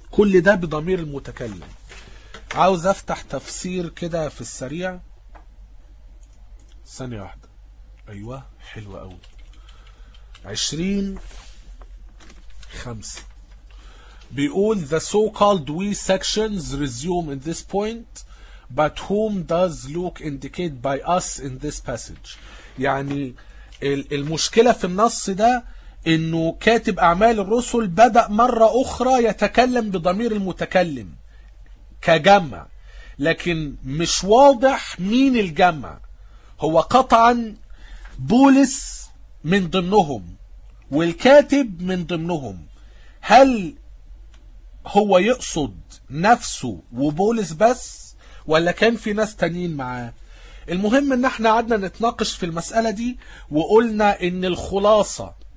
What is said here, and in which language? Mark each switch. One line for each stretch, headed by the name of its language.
Arabic: كل ده بضمير المتكلم. عاوز أفتح تفسير كده في السريع، ثانية واحدة. أيوة حلوة قوي.
English: 20:5 بيقول the so-called we sections resume in this point, but whom does Luke indicate by us in this passage.
Arabic: يعني المشكلة في النص ده انه كاتب اعمال الرسل بدأ مرة اخرى يتكلم بضمير المتكلم كجمع، لكن مش واضح مين الجمع. هو قطعا بولس من ضمنهم والكاتب من ضمنهم، هل هو يقصد نفسه وبولس بس، ولا كان في ناس تانيين معاه؟ المهم ان احنا قعدنا نتناقش في المسألة دي، وقلنا ان الخلاصة